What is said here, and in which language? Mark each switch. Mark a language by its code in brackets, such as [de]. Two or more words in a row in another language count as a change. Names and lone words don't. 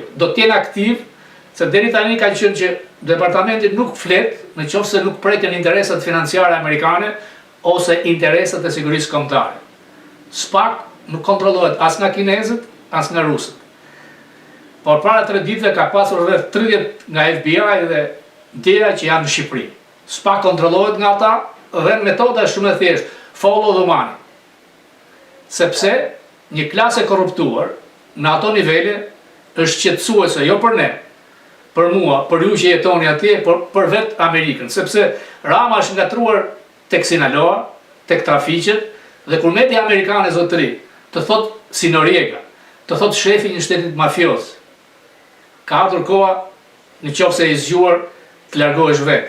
[sq] Do të jenë aktiv, se deri tani ka qenë që departamenti nuk flet nëse nuk preken interesat financiare amerikane ose interesat e sigurisë kombëtare. SPAC nuk kontrollohet as nga kinezët, as nga rusët. Por para 3 ditëve ka pasur rreth 30 nga FBI dhe tjera që janë në Shqipëri. SPAC kontrollohet nga ata dhe metoda është shumë e thjeshtë, [en] follow the money. [sq] Sepse një klasë e korruptuar në ato nivele është qetësuese jo për ne, për mua, për ju që jetoni atje, por për vetë Amerikën, sepse Rama është ngatruar tek Sinaloa, tek trafiqet, dhe kur media amerikane zotëri të thot si Noriega, të thot shefi një shtetit mafioz, ka ardhur koha në qoftë se i zgjuar të largohesh vetë.